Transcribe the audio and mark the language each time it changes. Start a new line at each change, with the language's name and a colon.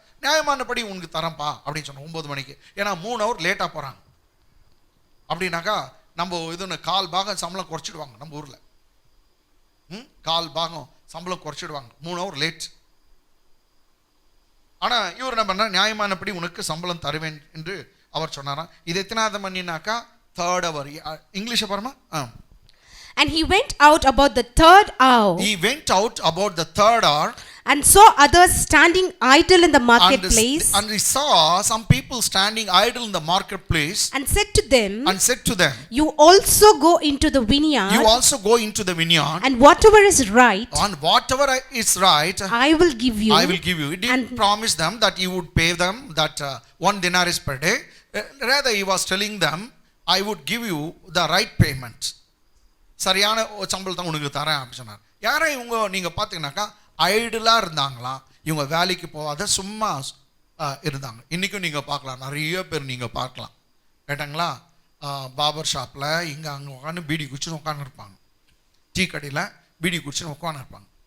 Tamil: நியாயமானபடி உனக்கு தரேன்ப்பா அப்படின்னு சொன்னோம் 9 மணிக்கு. ஏன்னா 3 ஹவர் லேட்டாக போகிறாங்க அப்படின்னாக்கா நம்ம இதுன்னு 1/4 பாகம் சம்பளம் குறைச்சிடுவாங்க நம்ம ஊரில். 1/4 பாகம் சம்பளம் குறைச்சிடுவாங்க 3 ஹவர் லேட். ஆனால் இவர் என்ன பண்ணார், நியாயமானபடி உனக்கு சம்பளம் தருவேன் என்று அவர் சொன்னாராம். இது எத்தனாவது மணினாக்கா
English: 3rd hour.
Tamil: இங்கிலீஷை பாருமா.
English: And he went out about the 3rd hour. He went out about the 3rd hour. And saw others standing idle in the marketplace. And he saw some people standing idle in the marketplace. And said to them. You also go into the vineyard. You also go into the vineyard. And whatever is right. And whatever is right. I will give you. I will give you. He didn't promise them that he would pay them that 1 denarius per day. Rather he was telling them, I would give you the right payment.
Tamil: சரியான சம்பளத்தை உனக்கு தரேன் அப்படின்னு சொன்னார். யாரை இவங்க நீங்கள் பார்த்தீங்கன்னாக்கா ஐடிலாக இருந்தாங்களாம். இவங்க வேலைக்கு போகாத சும்மா இருந்தாங்க. இன்றைக்கும் நீங்கள் பார்க்கலாம், நிறைய பேர் நீங்கள் பார்க்கலாம் கேட்டாங்களா, பார்பர் ஷாப்பில் இங்கே அங்கே உட்காந்து பீடி குடிச்சுன்னு உட்காந்துருப்பாங்க, டீ கடையில் பீடி குடிச்சுன்னு உட்காந்துருப்பாங்க.